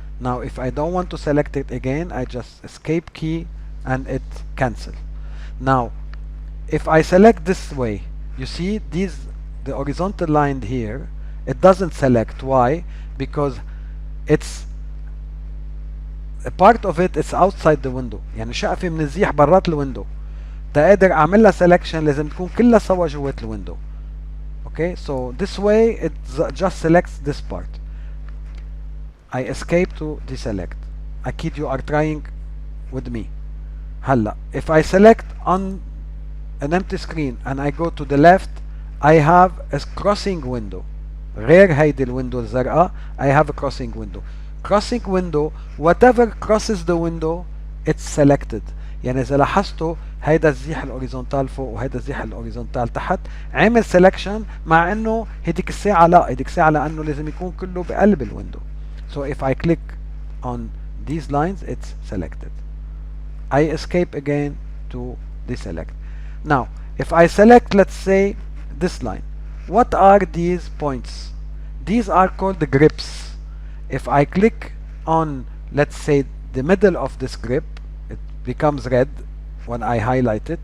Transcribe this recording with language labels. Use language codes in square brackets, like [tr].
[en] Now if I don't want to select it again, I just escape key and it cancel. Now if I select this way, you see the horizontal line here, it doesn't select. Why? Because it's a part of it is outside the window. [ar] يعني شقفة من الزيح برات الويندو. تقدر اعمل لها selection لازم تكون كلها سوا جوات الويندو. [en] Okay, so this way it just selects this part. I escape to deselect. [ar] أكيد [en] you are trying with me. [ar] هلا [en] if I select on an empty screen and I go to the left, I have a crossing window. [ar] غير هيدي الويندو الزرقاء, [en] I have a crossing window. Crossing window, whatever crosses the window, it's selected. [ar] يعني إذا لاحظتوا هيدا الزيح الهوريزونتال فوق وهيدا الزيح الهوريزونتال تحت, عمل selection, مع إنه هيديك الساعة لا, هيديك الساعة لأنه لازم يكون كله بقلب الويندو. [en] So if I click on these lines, it's selected. I escape again to deselect. Now if I select, let's say, this line, what are these points? These are called the grips. If I click on, let's say, the middle of this grip, it becomes red when I highlight it.